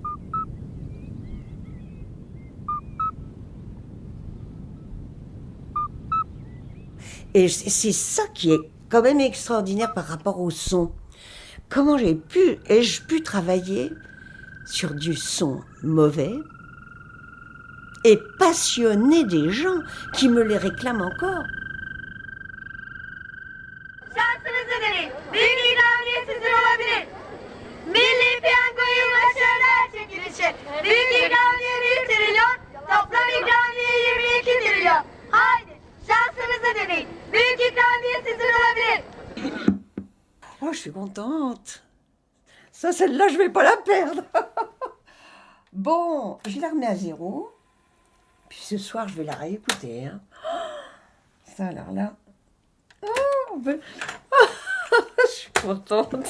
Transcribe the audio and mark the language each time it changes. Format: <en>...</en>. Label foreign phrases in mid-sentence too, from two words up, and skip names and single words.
<fr>Et c'est ça qui est quand même extraordinaire par rapport au son. Comment ai-je pu travailler sur du son mauvais et passionner des gens qui me les réclament encore.</fr> <tr>Şansınızı deneyin. Büyük ikramiye sizin olabilir. Milli piyangoyu başarılar çekilişi. Büyük ikramiye 1 trilyon. Toplam ikramiye 22 trilyon. Haydi şansınızı deneyin. Büyük ikramiye sizin olabilir.</tr> <fr>Oh, je suis contente. Ça, celle-là, je vais pas la perdre. Bon, je la remets à zéro. Puis ce soir, je vais la réécouter. Hein. Ça, alors là... Oh, je suis contente.</fr>